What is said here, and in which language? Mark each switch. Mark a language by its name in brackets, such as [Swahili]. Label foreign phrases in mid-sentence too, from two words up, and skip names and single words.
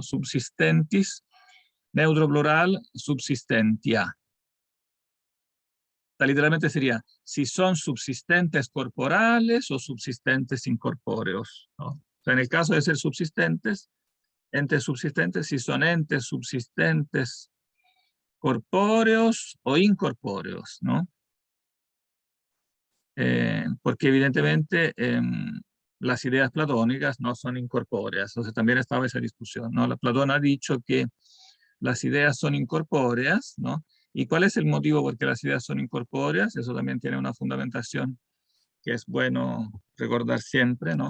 [Spanish] Subsistentis, neutro plural, subsistentia. Literalmente sería, si son subsistentes corporales o subsistentes incorpóreos, ¿no? O sea, en el caso de ser subsistentes, entes subsistentes, si son entes subsistentes corpóreos o incorpóreos, ¿no? Porque evidentemente las ideas platónicas no son incorpóreas, entonces también estaba esa discusión, ¿no? Platón ha dicho que las ideas son incorpóreas, ¿no? ¿Y cuál es el motivo por qué las ideas son incorpóreas? Eso también tiene una fundamentación que es bueno recordar siempre, ¿no?